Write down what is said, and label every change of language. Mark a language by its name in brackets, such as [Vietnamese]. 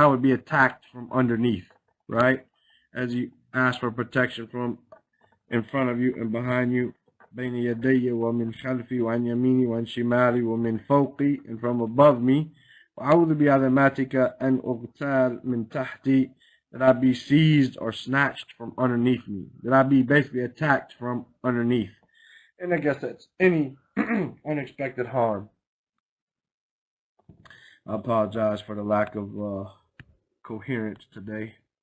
[English] That would be attacked from underneath, right? As you ask for protection from in front of you and behind you. [Arabic] بين يدي ومن خلفي وعن يميني وعن شمالي ومن فوقي, [English] and from above me. [Arabic] وأعوذ بعظمتك أن أغتال من تحتي, [English] that I be seized or snatched from underneath me, that I be basically attacked from underneath. And I guess that's any unexpected harm. I apologize for the lack of coherence today.